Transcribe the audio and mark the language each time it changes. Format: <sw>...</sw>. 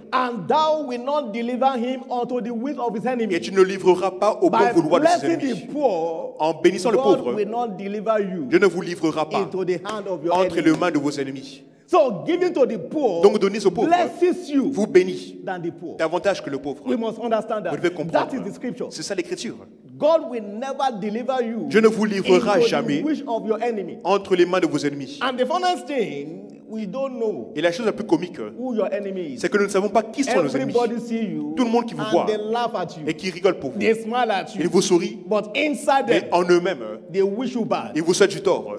<en>And thou will not deliver him unto the will of his enemy.</en> <fr>Et tu ne livreras pas au bon vouloir de ses ennemis.</fr> <en>Poor,</en> <fr>en bénissant le pauvre,</fr> <en>will not deliver you</en> <fr>Dieu ne vous livrera pas</fr> <en>into the hand of your</en> <fr>entre les mains de vos ennemis.</fr> <en>So giving to the poor,</en> <fr>donc donner aux pauvres</fr> <en>you</en> <fr>vous bénit</fr> <en>than the poor.</en> <fr>Davantage que le pauvre.</fr> <en>We must understand that.</en> <fr>Vous devez comprendre.</fr> <en>That is the scripture.</en> <fr>C'est ça l'écriture.</fr> <en>God will never deliver you</en> <fr>Dieu ne vous livrera jamais</fr> <en>the wish of your enemy.</en> <fr>Entre les mains de vos ennemis.</fr> <en>And the funniest thing, we don't know</en> <fr>et la chose la plus comique, c'est que nous ne savons pas qui sont nos ennemis. Tout le monde qui vous voit et qui rigole pour vous. Ils vous sourient.</fr> <en>But inside them,</en> <fr>mais en eux-mêmes,</fr> <en>they wish you bad.</en> <fr>Ils vous souhaitent du tort.</fr>